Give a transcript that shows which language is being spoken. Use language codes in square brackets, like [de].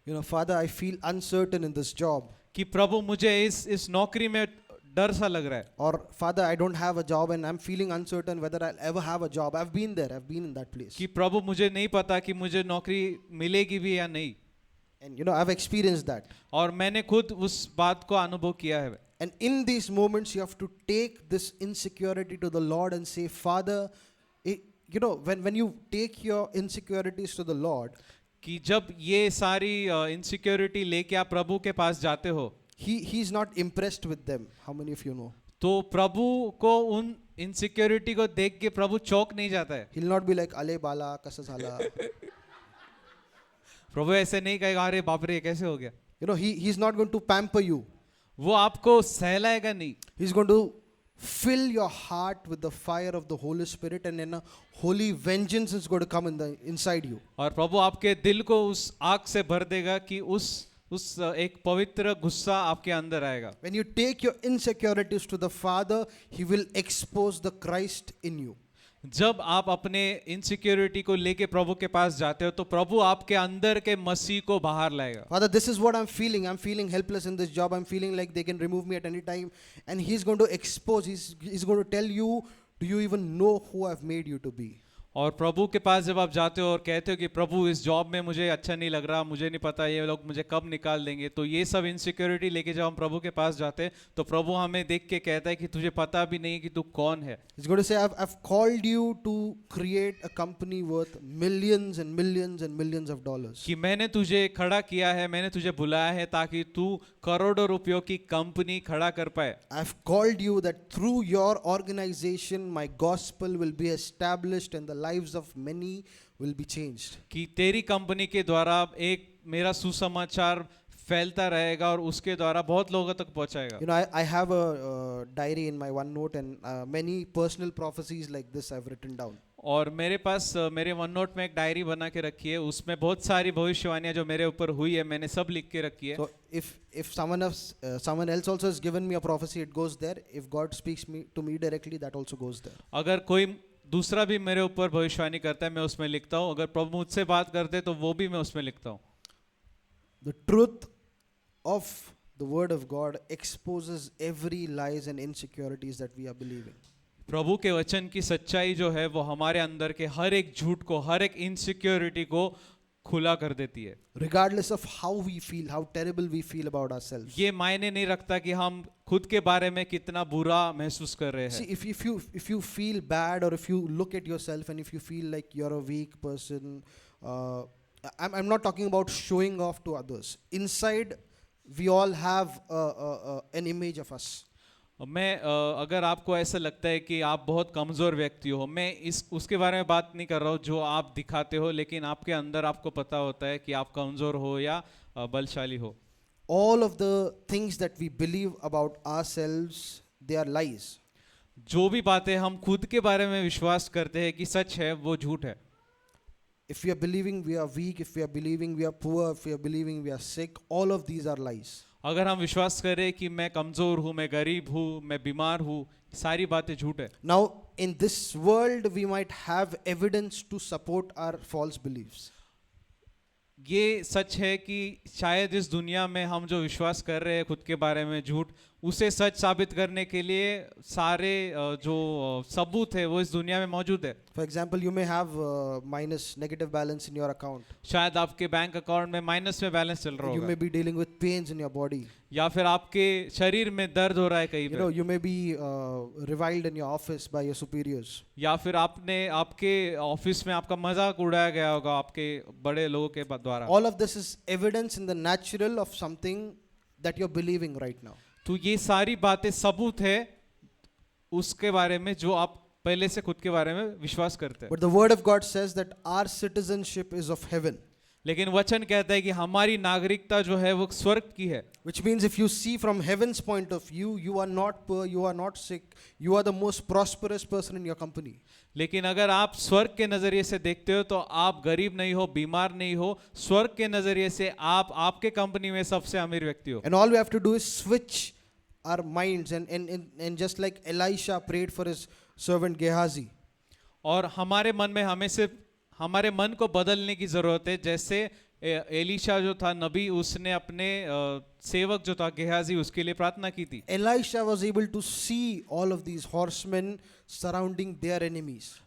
[en] You know, Father, I feel uncertain in this job. [hi] कि प्रभु मुझे इस नौकरी में डर सा लग रहा है. [en] Or Father, I don't have a job and I'm feeling uncertain whether I'll ever have a job. I've been there. I've been in that place. [hi] कि प्रभु मुझे नहीं पता कि मुझे नौकरी मिलेगी भी या नहीं. [en] And you know, I've experienced that. [hi] और मैंने खुद उस बात को अनुभव किया है. [en] And in these moments, you have to take this insecurity to the Lord and say, Father, you know, when you take your insecurities to the Lord, [hi] कि जब ये सारी इनसिक्योरिटी लेके आप प्रभु के पास जाते हो, [en] He's not impressed with them. How many of you know? [hi] तो प्रभु को उन इनसिक्योरिटी को देख के प्रभु चौंक नहीं जाता है. [en] He'll not be like, [mr] Ale bala, kasa zala. [hi] प्रभु ऐसे नहीं कहेगा अरे बाप रे कैसे हो गया. [en] You know, he's not going to pamper you. [hi] वो आपको सहलाएगा नहीं. [en] He's going to fill your heart with the fire of the Holy Spirit, and then a holy vengeance is going to come inside you. [hi] और प्रभु आपके दिल को उस आग से भर देगा कि उस एक पवित्र गुस्सा आपके अंदर आएगा. [en] When you take your insecurities to the Father, He will expose the Christ in you. [hi] जब आप अपने इनसिक्योरिटी को लेके प्रभु के पास जाते हो तो प्रभु आपके अंदर के मसीह को बाहर लाएगा. [en] Father, this is what I'm feeling. I'm feeling helpless in this job. I'm feeling like they can remove me at any time. And He's going to expose, He's going to tell you, do you even know who I've made you to be? [hi] और प्रभु के पास जब आप जाते हो और कहते हो कि प्रभु इस जॉब में मुझे अच्छा नहीं लग रहा, मुझे नहीं पता ये लोग मुझे कब निकाल देंगे, तो ये सब इनसिक्योरिटी लेके जब हम प्रभु के पास जाते हैं तो प्रभु हमें देख के कहता है कि तुझे पता भी नहीं कि तू कौन है. [en] He's going to say, I've called you to create a company worth millions and millions and millions of dollars. [hi] कि मैंने तुझे खड़ा किया है, मैंने तुझे बुलाया है ताकि तू करोड़ों रुपयों की कंपनी खड़ा कर पाए. [en] I've called you that through your organization my gospel will be established and the lives of many will be changed. [hi] कि तेरी कंपनी के द्वारा एक मेरा सुसमाचार फैलता रहेगा और उसके द्वारा बहुत लोगों तक पहुंचाएगा. [en] You know, I have a diary in my OneNote, and many personal prophecies like this I've written down. [hi] और मेरे पास मेरे वन नोट में एक डायरी बना के रखी है, उसमें बहुत सारी भविष्यवाणियां जो मेरे ऊपर हुई है मैंने सब लिख के रखी है. [en] So if someone else also has given me a prophecy, it goes there. If God speaks to me directly, that also goes there. [hi] अगर कोई दूसरा भी मेरे ऊपर भविष्यवाणी करता है मैं उसमें लिखता हूँ, अगर प्रभु मुझसे बात करते तो वो भी मैं उसमें लिखता हूँ. [en] The truth of the word of God exposes every lies and insecurities that we are believing. [hi] प्रभु के वचन की सच्चाई जो है वो हमारे अंदर के हर एक झूठ को, हर एक इनसिक्योरिटी को खुला कर देती है. [en] Regardless of how we feel, how terrible we feel about ourselves. [hi] ये मायने नहीं रखता कि हम खुद के बारे में कितना बुरा महसूस कर रहे [en] See, [hi] हैं. [en] if you feel bad, or if you look at yourself and if you feel like you're a weak person, I'm not talking about showing off to others. Inside, we all have an image of us. [hi] मैं अगर आपको ऐसा लगता है कि आप बहुत कमज़ोर व्यक्ति हो, मैं उसके बारे में बात नहीं कर रहा हूँ जो आप दिखाते हो, लेकिन आपके अंदर आपको पता होता है कि आप कमज़ोर हो या बलशाली हो. [en] All of the things that we believe about ourselves, they are lies. [hi] जो भी बातें हम खुद के बारे में विश्वास करते हैं कि सच है वो झूठ है. [en] If we are believing we are weak, if we are believing we are poor, if we are believing we are sick, all of these are lies. [hi] अगर हम विश्वास करें कि मैं कमज़ोर हूँ, मैं गरीब हूँ, मैं बीमार हूँ, सारी बातें झूठ है. [en] Now, in this world, we might have evidence to support our false beliefs. [hi] ये सच है कि शायद इस दुनिया में हम जो विश्वास कर रहे हैं खुद के बारे में झूठ, उसे सच साबित करने के लिए सारे जो सबूत है वो इस दुनिया में मौजूद है. [en] For example, you may have minus negative balance in your account. [hi] शायद आपके बैंक अकाउंट में माइनस में बैलेंस चल रहा [en] You may [hi] होगा, [en] be dealing with pains in your body. [hi] या फिर आपके शरीर में दर्द हो रहा है कहीं [en] You know, [hi] पे, [en] you may be reviled in your office by your superiors. [hi] या फिर आपके ऑफिस में आपका मजाक उड़ाया गया होगा आपके बड़े लोगों के द्वारा. [en] All of this is evidence in the natural of something that you're believing right now. [hi] तो ये सारी बातें सबूत है उसके बारे में जो आप पहले से खुद के बारे में विश्वास करते हैं. [en] But the word of God says that our citizenship is of heaven. [hi] लेकिन वचन कहता है कि हमारी नागरिकता जो है वो स्वर्ग की है. [en] Which means if you see from heaven's point of view, you are not poor, you are not sick, you are the most prosperous person in your company. [hi] लेकिन अगर आप स्वर्ग के नजरिए से देखते हो तो आप गरीब नहीं हो, बीमार नहीं हो. स्वर्ग के नजरिए से आप आपके कंपनी में सबसे अमीर व्यक्ति हो. [en] And all we have to do is switch our minds and just like Elisha prayed for his servant Gehazi. [hi] और हमारे मन में हमें सिर्फ हमारे मन को बदलने की जरूरत है. जैसे एलीशा जो था नबी, उसने अपने सेवक जो था गेहाजी उसके लिए प्रार्थना की थी. [en] Elisha was able to see all of these horsemen surrounding their enemies.